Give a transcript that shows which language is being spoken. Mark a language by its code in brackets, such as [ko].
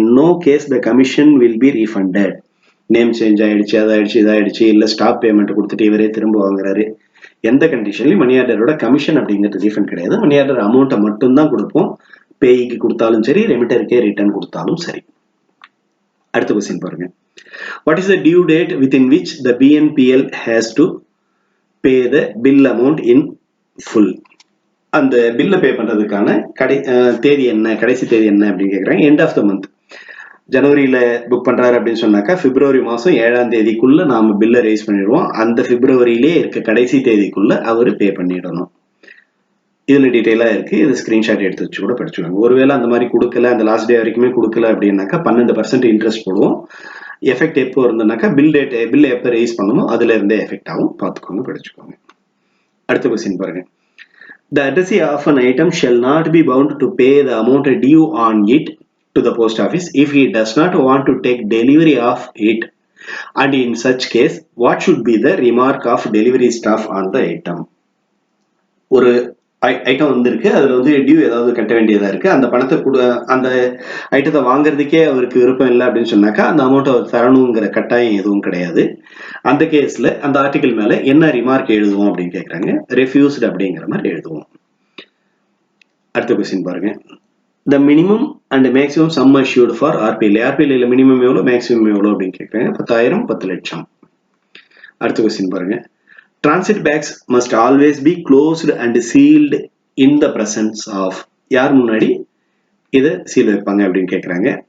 [en] In no case the commission will be refunded. [ta] Name change ஆயிடுச்சு, அதாயிடுச்சு, இதாயிடுச்சு, இல்ல stop payment கொடுத்துட்டு இவரே திரும்ப வாங்குறாரு, எந்த கண்டிஷன்லயும் மணி ஆர்டரோட கமிஷன் அப்படிங்கிறது ரீஃபண்ட் கிடையாது. மணி ஆர்டர் அமௌண்ட்டை மட்டும்தான் கொடுப்போம். பேய்க்கு கொடுத்தாலும் சரி, ரெமிட்டருக்கே ரிட்டர்ன் கொடுத்தாலும் சரி. அடுத்த கொஸ்டின் பாருங்க. [en] What is the due date within which the BNPL has to pay the bill amount in full? [ta] அந்த பில்ல பே பண்றதுக்கான தேதி என்ன, கடைசி தேதி என்ன அப்படின்னு கேக்குறாங்க. [en] End of the month. [ta] ஜனவரியில book பண்றாரு அப்படின்னு சொன்னாக்கா பிப்ரவரி மாசம் 7ஆம் தேதிக்குள்ள நாம பில்ல ரைஸ் பண்ணிடுவோம். அந்த பிப்ரவரியிலே இருக்க கடைசி தேதிக்குள்ள அவரு பே பண்ணிடணும். இதுல டீட்டெயிலா இருக்கு. இது ஸ்கிரீன்ஷாட் எடுத்து வச்சு கூட படிச்சுக்கோங்க. ஒருவேளை அந்த மாதிரி கொடுக்கல, அந்த லாஸ்ட் டே வரைக்குமே கொடுக்கல அப்படின்னாக்கா 12% இன்ட்ரெஸ்ட் போடுவோம். எஃபெக்ட் எப்போ இருந்ததுனாக்கா பில் எப்போ ரைஸ் பண்ணணும் அதுல இருந்தே எஃபெக்ட் ஆகும். பார்த்துக்கோங்க, படிச்சுக்கோங்க. அடுத்த கொஸ்டின் பாருங்க. [en] The addressee of an item shall not be bound to pay the amount due on it to the post office if he does not want to take delivery of it, and in such case what should be the remark of delivery staff on the item? [ta] ஒரு item வந்திருக்கு, அதுல வந்து due ஏதாவது கட்ட வேண்டியதா இருக்கு, அந்த பணத்தை அந்த ஐட்டத்தை வாங்குறதுக்கே அவருக்கு விருப்பம் இல்லை அப்படின்னு சொன்னாக்கா அந்த அமௌண்ட் அவர் தரணுங்கிற கட்டாயம் எதுவும் கிடையாது. அந்த கேஸ்ல அந்த ஆர்டிகல் மேல என்ன ரிமார்க் எழுதுவோம் அப்படின்னு கேட்கறாங்க. ரெஃப்யூஸ்டு அப்படிங்கிற மாதிரி எழுதுவோம். அடுத்த கொஸ்டின் பாருங்க. [en] The minimum and maximum sum assured for RPLA. [ta] ஆர்பிஎல்ஏல minimum எவ்வளோ, மேக்ஸிமம் எவ்வளோ அப்படின்னு கேட்கறாங்க. 10,000, 10 லட்சம். அடுத்த கொஸ்டின் பாருங்க. [en] Transit bags must always be closed and sealed in the presence of. [ta] யார் முன்னாடி இதை சீல் வைப்பாங்க அப்படின்னு கேட்குறாங்க.